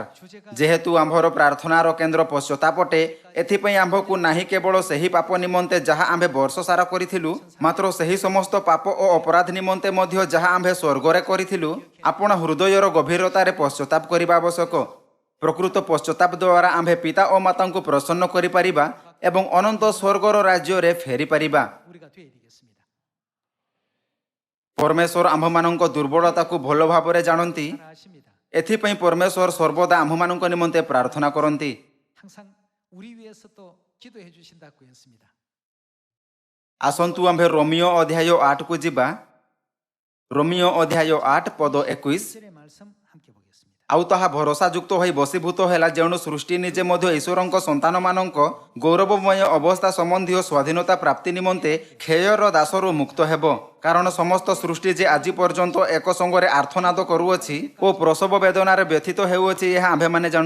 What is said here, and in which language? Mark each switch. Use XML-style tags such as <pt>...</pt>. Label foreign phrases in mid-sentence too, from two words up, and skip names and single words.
<or>ଯେହେତୁ ଆମ୍ଭର ପ୍ରାର୍ଥନାର କେନ୍ଦ୍ର ପଶ୍ଚାତାପ ଅଟେ, ଏଥିପାଇଁ ଆମ୍ଭକୁ ନାହିଁ କେବଳ ସେହି ପାପ ନିମନ୍ତେ ଯାହା ଆମ୍ଭେ ବର୍ଷ ସାରା କରିଥିଲୁ, ମାତ୍ର ସେହି ସମସ୍ତ ପାପ ଓ ଅପରାଧ ନିମନ୍ତେ ମଧ୍ୟ ଯାହା ଆମ୍ଭେ ସ୍ୱର୍ଗରେ କରିଥିଲୁ ଆପଣା ହୃଦୟର ଗଭୀରତାରେ ପଶ୍ଚାତାପ କରିବା ଆବଶ୍ୟକ। ପ୍ରକୃତ ପଶ୍ଚାତାପ ଦ୍ୱାରା ଆମ୍ଭେ ପିତା ଓ ମାତାଙ୍କୁ ପ୍ରସନ୍ନ କରିପାରିବା ଏବଂ ଅନନ୍ତ ସ୍ୱର୍ଗର ରାଜ୍ୟରେ ଫେରିପାରିବା।</or> <ko>우리가 되어야 되겠습니다.</ko> <or>ପରମେଶ୍ୱର ଆମ୍ଭମାନଙ୍କ ଦୁର୍ବଳତାକୁ ଭଲ ଭାବରେ ଜାଣନ୍ତି।</or> <ko>잘 아십니다.</ko> <or>ଏଥିପାଇଁ ପରମେଶ୍ୱର ସର୍ବଦା ଆମ୍ଭମାନଙ୍କ ନିମନ୍ତେ ପ୍ରାର୍ଥନା କରନ୍ତି।</or> <ko>항상 우리 위해서 또 기도해 주신다고 했습니다.</ko> <or>ଆସନ୍ତୁ ଆମ୍ଭେ ରୋମିଓ ଅଧ୍ୟାୟ 8କୁ ଯିବା। ରୋମିଓ ଅଧ୍ୟାୟ 8 ପଦ 21।</or> <ko>1절의 말씀 함께 보겠습니다.</ko> <or>ଆଉ ତାହା ଭରସାଯୁକ୍ତ ହୋଇ ବଶୀଭୂତ ହେଲା, ଯେଣୁ ସୃଷ୍ଟି ନିଜେ ମଧ୍ୟ ଈଶ୍ୱରଙ୍କ ସନ୍ତାନମାନଙ୍କ ଗୌରବମୟ ଅବସ୍ଥା ସମ୍ବନ୍ଧୀୟ ସ୍ୱାଧୀନତା ପ୍ରାପ୍ତି ନିମନ୍ତେ କ୍ଷୟର ଦାସରୁ ମୁକ୍ତ ହେବ। କାରଣ ସମସ୍ତ ସୃଷ୍ଟି ଯେ ଆଜି ପର୍ଯ୍ୟନ୍ତ ଏକ ସଙ୍ଗରେ ଆର୍ତ୍ତନାଦ କରୁଅଛି ଓ ପ୍ରସବ ବେଦନାରେ ବ୍ୟଥିତ ହେଉଅଛି, ଏହା ଆମ୍ଭେମାନେ ଜାଣୁ।</or>